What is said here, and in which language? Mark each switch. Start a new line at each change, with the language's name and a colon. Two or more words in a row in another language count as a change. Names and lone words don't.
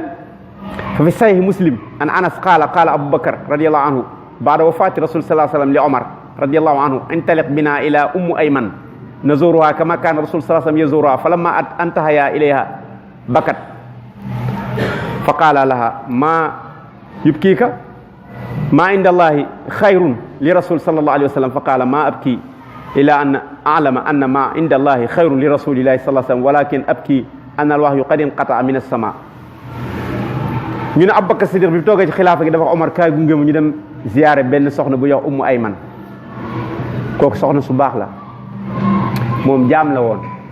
Arabic: ففي صحيح مسلم عن أنس قال أبو بكر رضي الله عنه بعد وفاة رسول صلى الله عليه وسلم لعمر رضي الله عنه انطلق بنا إلى أم أيمن نزورها كما كان رسول صلى الله عليه وسلم يزورها فلما انتهينا إليها بكت فقال لها ما يبكيك ما عند الله خير لرسول صلى الله عليه وسلم فقال ما أبكي إلا أن أعلم أن ما عند الله خير لرسول الله صلى الله عليه وسلم ولكن أبكي أن الوحي قد انقطع من السماء.
Wolof: ñu ne Abubakar Siddiq bi toogee ci xilaafa gi dafa Omar kaay gunge mu ñu dem ziyaare benn soxna bu yox Ummu Ayman kooku soxna su baax la moom jaam la woon